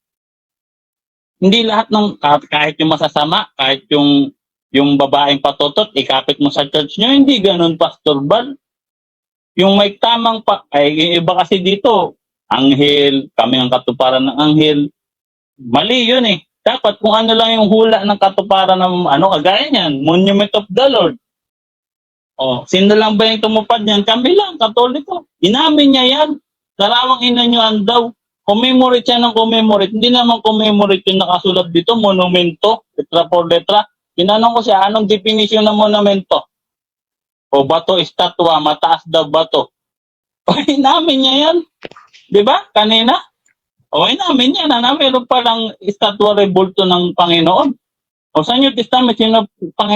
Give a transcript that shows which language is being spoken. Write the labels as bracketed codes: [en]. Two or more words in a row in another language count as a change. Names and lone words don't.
[tl] Hindi lahat ng, kahit yung masasama, kahit yung babaeng patotot, ikapit mo sa church nyo. Hindi ganun, Pastor Bal. Yung may tamang yung iba kasi dito, anghel, kami ang katuparan ng anghel. Mali yun eh. Dapat kung ano lang yung hula ng katuparan ng kagaya niyan, [en] Monument of the Lord. [tl] Sino lang ba yung tumupad niyan? Kami lang, Katoliko. Inamin niya yan. Larawang inanyuan daw. Commemorate siya ng commemorate. Hindi naman commemorate yung nakasulat dito, monumento, [es] letra por letra. [tl] Tinanong ko siya, anong definition ng monumento? O bato, estatwa, mataas daw bato. O inamin niya yan. Di ba? Kanina. O inamin niya na meron palang estatwa rebulto ng Panginoon. O sa New Testament, sino Panginoon?